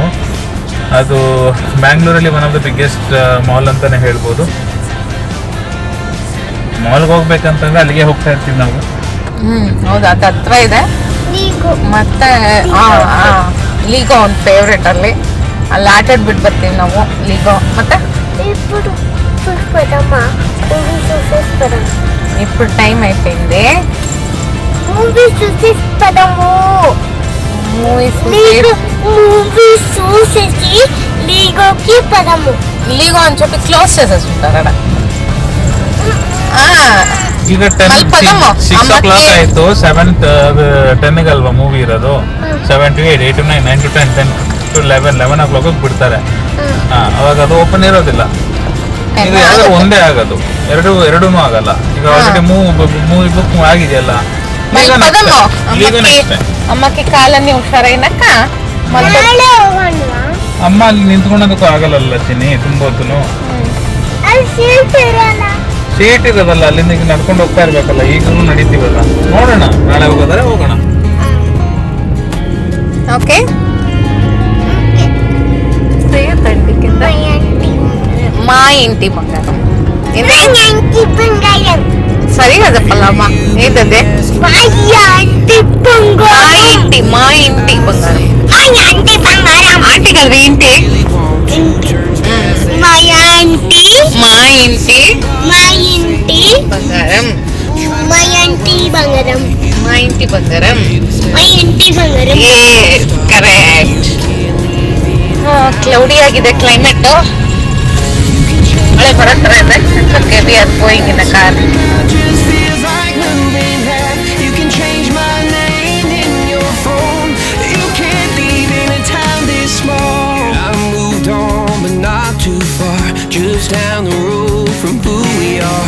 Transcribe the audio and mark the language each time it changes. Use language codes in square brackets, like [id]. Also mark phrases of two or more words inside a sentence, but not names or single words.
[kn] ಅದು ಬ್ಯಾಂಗ್ಳೂರಲ್ಲಿ [en] one of the biggest [kn] ಮಾಲ್ ಅಂತಾನೆ ಹೇಳ್ಬೋದು. ಮಾಲ್ಗೆ ಹೋಗ್ಬೇಕಂತಂದ್ರೆ ಅಲ್ಲಿಗೆ ಹೋಗ್ತಾ ಇರ್ತೀವಿ ನಾವು. ಹೌದು, ಅದು ಹತ್ರ ಇದೆ. ನೀಗು. ಮತ್ತೆ ಲೀಗೋ ಒಂದು ಫೇವ್ರೇಟ್, ಅಲ್ಲಿ ಆಟಾಡ್ಬಿಟ್ಟು ಬರ್ತೀವಿ ನಾವು. ಲೀಗೋ ಮತ್ತೆ [te] ఇప్పుడు చూసిపోదమ్మా. మూవీ చూసేస్తాము. ఇప్పుడు టైం అయిపోయింది. మూవీ చూసేస్తాము. మూవీస్ మూవీ చూసేసి లీగోకి పదము. లీగో అని చెప్పి క్లోజ్ చేసేస్తుంటారు అక్కడ. [kn] ಈಗ ಅಲ್ಲಿ ಪದಮ್ಮ. [en] 6 o'clock [kn] ಅಮ್ಮಕ್ಕೆ- ಆಯಿತು. 7:10 ಅಲ್ವಾ ಮೂವಿ ಇರೋದು. 7 to 8, 8 to 9, 9 to 10, 10 to 11, 11 o'clock ಬಿಡ್ತಾರೆ. ಅವಾಗ ಅದು ಓಪನ್ ಇರೋದಿಲ್ಲ. ಇದು ಯಾವ್ದಾದ್ರು ಒಂದೇ ಆಗೋದು, ಎರಡೂ ಆಗಲ್ಲ. ಈಗ ಆಲ್ರೆಡಿ ಮೂವಿ ಬುಕ್ ಆಗಿದೆಯಲ್ಲ. [te] మళ్ళీ పదము. [kn] ಈಗ ನೆಕ್ಸ್ಟ್ [te] అమ్మకి కాలన్నీ [kn] ಹುಷಾರೈನಕ್ಕ. ಮತ್ತೆ ನಾಳೆ ಹೋಗೋಣ. ಅಮ್ಮ ಅಲ್ಲಿ ನಿಂತ್ಕೊಳ್ಳೋದಕ್ಕೂ ಆಗಲ್ಲ ಚಿನ್ನಿ, ತುಂಬ ಹೊತ್ತು. ಅಲ್ಲಿ ಸೀಟ್ ಇರಲ್ಲ. ಸೀಟ್ ಇರೋದಲ್ಲ, ಅಲ್ಲಿಂದ ಈಗ ನಡ್ಕೊಂಡು ಹೋಗ್ತಾ ಇರ್ಬೇಕಲ್ಲ. ಈಗಲೂ ನಡೀತೀವಲ್ಲ, ನೋಡೋಣ ನಾಳೆ ಹೋಗೋದಾರೆ ಹೋಗೋಣ. [te] ఓకే. మా ఇంటి బంగారం. మా ఇంటి బంగారం. సరిగా చెప్పాలమ్మా, ఏంటది? మా ఇంటి బంగారం. మా ఇంటి బంగారం. మా ఇంటి బంగారం. ఆంటీ కదా ఇంటి. మా ఇంటి. మా ఇంటి మా ఇంటి బంగారం. మా ఇంటి బంగారం. మా ఇంటి బంగారం. మా ఇంటి బంగారం. [kn] ಕರೆಕ್ಟ್. ಕ್ಲೌಡಿ ಆಗಿದೆ ಕ್ಲೈಮೇಟ್. ಮಳೆ ಬರೋ ಥರ ಇದೆ. ಓಕೆ, [en] we are going in a car. Just feels like moving half. You can change my name in your phone. You can't leave in a town this small. I moved on, but not too far. Just down the road from who we are.